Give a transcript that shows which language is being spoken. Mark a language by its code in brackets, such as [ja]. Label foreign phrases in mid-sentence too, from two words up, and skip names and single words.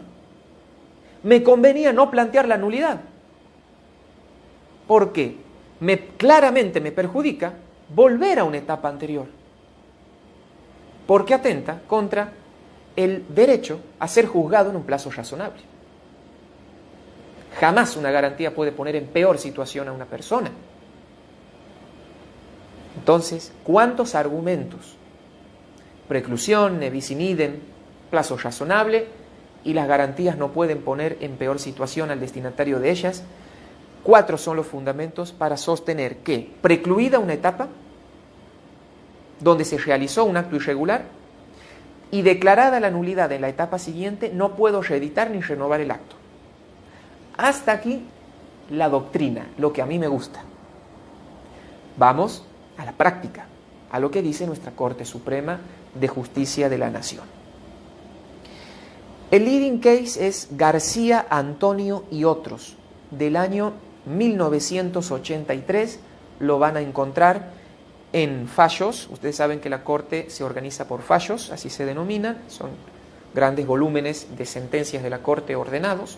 [es] Me convenía no plantear la nulidad, porque claramente me perjudica volver a una etapa anterior, porque atenta contra el derecho a ser juzgado en un plazo razonable. Jamás una garantía puede poner en peor situación a una persona. Entonces, ¿cuántos argumentos? Preclusión, [la] ne bis in idem, [es] plazo razonable, y las garantías no pueden poner en peor situación al destinatario de ellas. 4 son los fundamentos para sostener que, precluida una etapa donde se realizó un acto irregular y declarada la nulidad en la etapa siguiente, no puedo reeditar ni renovar el acto. Hasta aquí la doctrina, lo que a mí me gusta. Vamos a la práctica, a lo que dice nuestra Corte Suprema de Justicia de la Nación. El [en] leading case [es] es García, Antonio y otros, del año 1983. Lo van a encontrar en fallos. Ustedes saben que la Corte se organiza por fallos, así se denominan. Son grandes volúmenes de sentencias de la Corte ordenados.